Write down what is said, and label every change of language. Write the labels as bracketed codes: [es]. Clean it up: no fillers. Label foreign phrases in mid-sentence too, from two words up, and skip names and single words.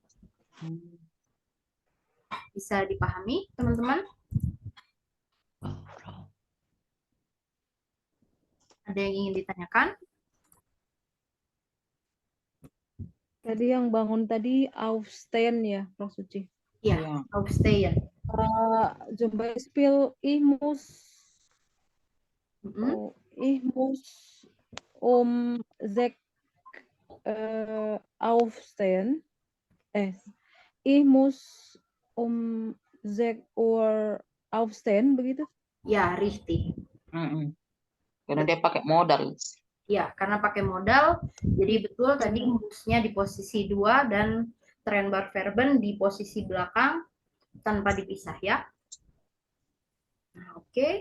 [id] Bisa dipahami teman-teman? Ada yang ingin ditanyakan? Tadi yang bangun tadi aufstehen ya, Prof. Suci. Iya, aufstehen. [de] Zum Beispiel ich muss um 6 aufstehen. Ich muss um 6 Uhr aufstehen, [id] begitu? Ya, richtig. Karena dia pakai modal. Ya, karena pakai modal, jadi betul tadi musnya di posisi 2 dan Trennbarverben di posisi belakang tanpa dipisah ya. Nah, oke.